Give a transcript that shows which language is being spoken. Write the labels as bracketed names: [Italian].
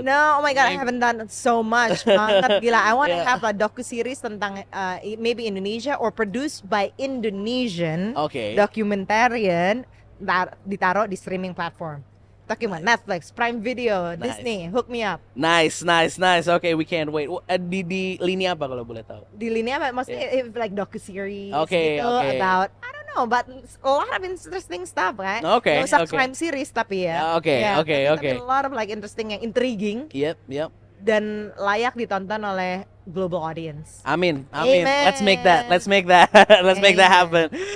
[English] no, oh my God, I haven't done so much. [Indonesian] Banget gila. [English] I want to have a docu-series tentang maybe Indonesia or produced by Indonesian documentarian [Indonesian] ditaruh di [English] streaming platform. Talking about Netflix, Prime Video, Disney, hook me up. Nice. Okay, we can't wait. [Indonesian] Di lini apa kalau boleh tahu? Di lini apa? Maksudnya [English] like docu-series gitu about but a lot of interesting stuff kan. [Indonesian] Gak usah crime series tapi ya. Tapi [English] a lot of like interesting yang intriguing. Yep. [Indonesian] Dan layak ditonton oleh [English] global audience. [Indonesian] Amin, amin. [English] Amen. Let's make that, let's make that happen.